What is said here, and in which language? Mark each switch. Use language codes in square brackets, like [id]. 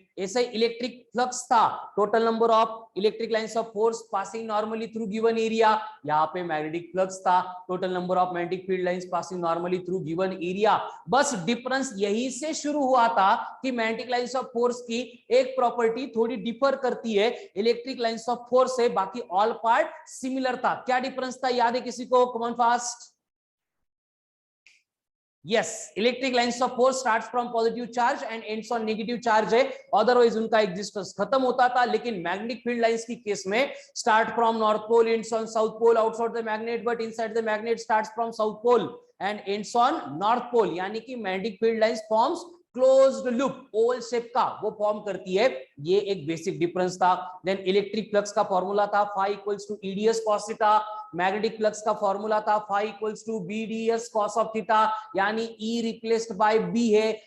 [en] ऐसे electric flux था, total number of electric lines of force passing normally through given area, [hi] यहाँ पे [en] Magnetic flux था, total number of magnetic field lines passing normally through given area. [hi] बस difference यही से शुरू हुआ था कि मैग्नेटिक लाइंस ऑफ फोर्स की एक प्रॉपर्टी थोड़ी डिफर करती है इलेक्ट्रिक लाइंस ऑफ फोर्स से, बाकी ऑल पार्ट सिमिलर था। क्या डिफरेंस था, याद है किसी को? [en] Come on fast. Yes, electric lines of force starts from positive charge and ends on negative charge है, otherwise [hi] उनका एग्जिस्टेंस खत्म होता था। लेकिन मैग्नेटिक फील्ड लाइंस की केस में [en] Start from north pole, ends on south pole, outside the magnet but inside the magnet, starts from south pole and ends on north pole, यानी कि magnetic field lines forms closed loop oval shape का वो form करती है। [hi] ये एक basic difference था। Then electric flux का फॉर्मूला था [en] phi equals to EDS cos [hi] theta, magnetic flux का फॉर्मूला था phi equals to BDS cos of theta, यानी E रिप्लेस्ड बाय B है।